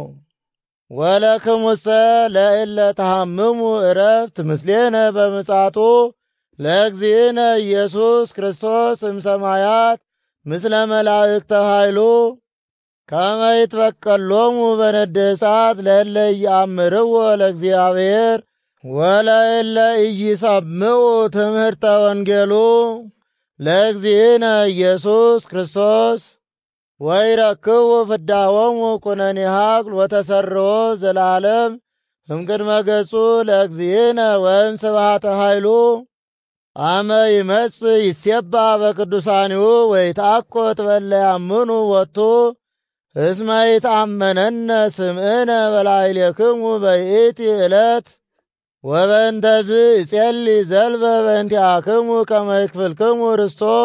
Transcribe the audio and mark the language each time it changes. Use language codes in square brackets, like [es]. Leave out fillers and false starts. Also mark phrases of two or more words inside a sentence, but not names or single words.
[gez] ወለክሙሰ ለእለ ተሐምሙ ዕረፍት ምስሌነ በምጽአቱ ለእግዚእነ ኢየሱስ ክርስቶስ እምሰማያት ምስለ መላእክተ ኃይሉ ከመ ይትበቀሎሙ በነደ እሳት ለእለ ኢየአምርዎ ለእግዚአብሔር ወለእለ ኢይሰምዑ ትምህርተ ወንጌሉ ለእግዚእነ ኢየሱስ ክርስቶስ ወይረክቡ ፍዳሆሙ ኩነኔ ሀቅል ወተሰርዎ ዘላለም እምቅድመ ገጹ ለእግዚእነ ወእም ስብሐተ ኃይሉ አመ ይመጽእ ይሴባ በቅዱሳኒሁ ወይትአኰት በእለ ያምኑ ወቱ እስመ ይትአመነነ ስምዕነ በላዕሌክሙ በይእቲ ዕለት ወበእንተዝ ይጼልይ ዘልፈ በእንቲአክሙ ከመ ይክፍልክሙ ርስቶ